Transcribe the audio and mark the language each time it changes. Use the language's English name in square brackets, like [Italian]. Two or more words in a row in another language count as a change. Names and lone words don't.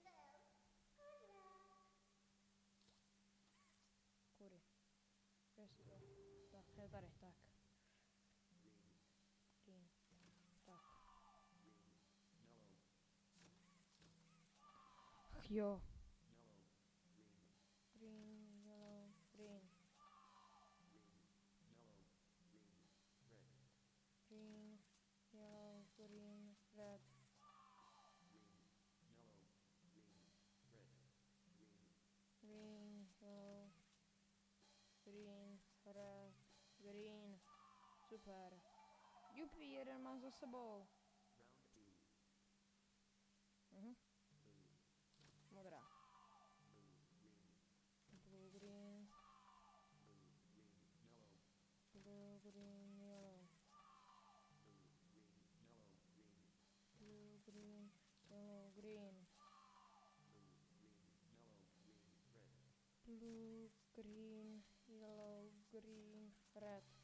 [Czech] Kudy. Kde jsi to? Tak, je tady, tak. Green. Tak. Ach jo. [English] Green, yellow, green. Green, yellow, green, red. Green, yellow, green, red, green. [Czech] Super. Jupi, jeden mám za sebou. Modrá. [English] Blue, green. Blue, green, yellow. Blue, green, yellow, green. Blue, green, yellow, green, red.